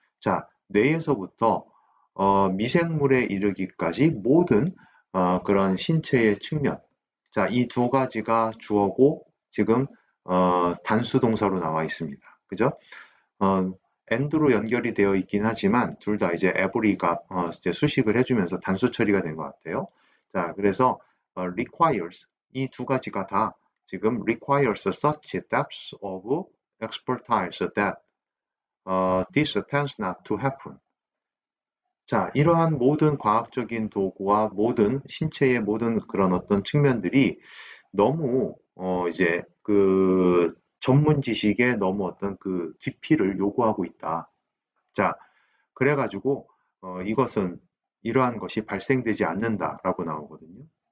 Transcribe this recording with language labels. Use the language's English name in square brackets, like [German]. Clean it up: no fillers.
[Korean] 자, 뇌에서부터 미생물에 이르기까지 모든 그런 신체의 측면. 자, 이 두 가지가 주어고 지금 단수 동사로 나와 있습니다. 그죠? and로 연결이 되어 있긴 하지만 둘 다 이제 every가 이제 수식을 해주면서 단수 처리가 된 것 같아요. [English] 자, 그래서 requires [Korean] 이 두 가지가 다 지금 [English] requires such depth of expertise that this tends not to happen. [Korean] 자, 이러한 모든 과학적인 도구와 모든 신체의 모든 그런 어떤 측면들이 너무 이제 그 전문 지식에 너무 어떤 그 깊이를 요구하고 있다. 자, 그래가지고 이것은 이러한 것이 발생되지 않는다라고 나오거든요.